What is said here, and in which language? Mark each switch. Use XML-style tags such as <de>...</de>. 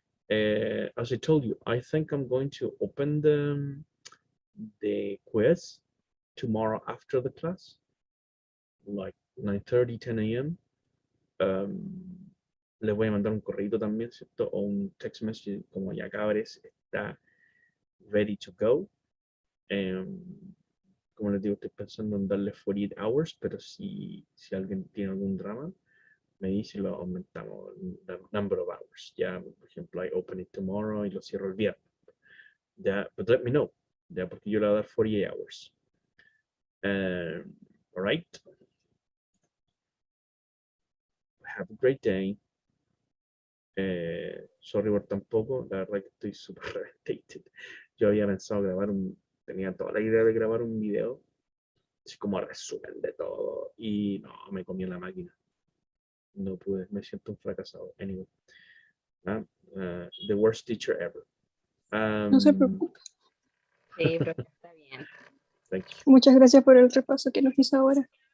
<en>As I told you, I think I'm going to open the quiz tomorrow after the class, like 9:30, 10 a.m.</en> <es>Les voy a mandar un correo también, ¿cierto? O un</es> <en>text message</en> <es>como ya cabres, está</es> <en>ready to go.</en> <es>Como les digo, estoy pensando en darle</es> <en>48 hours,</en> <es>pero si alguien tiene algún drama, me dice y lo aumentamos,</es> <en>the number of hours.</en> <es>Ya, por ejemplo,</es> <en>I open it tomorrow</en> <es>y lo cierro el viernes. Ya,</es> <en>but let me know.</en> <es>Ya, porque yo le voy a dar 48 hours.</es> <en>All right. Have a great day.</en> <es>Sorry por tampoco, la verdad que estoy súper reventated. Yo había pensado tenía toda la idea de grabar un video, así como resumen de todo, y no, me comí en la máquina. No pude, me siento un fracasado.</es> <en>Anyway, the worst teacher ever.</en> <es>No se preocupe. Sí, pero está bien.</es> <en>Thank you.</en> <es>Muchas gracias por el repaso que nos hizo ahora.</es>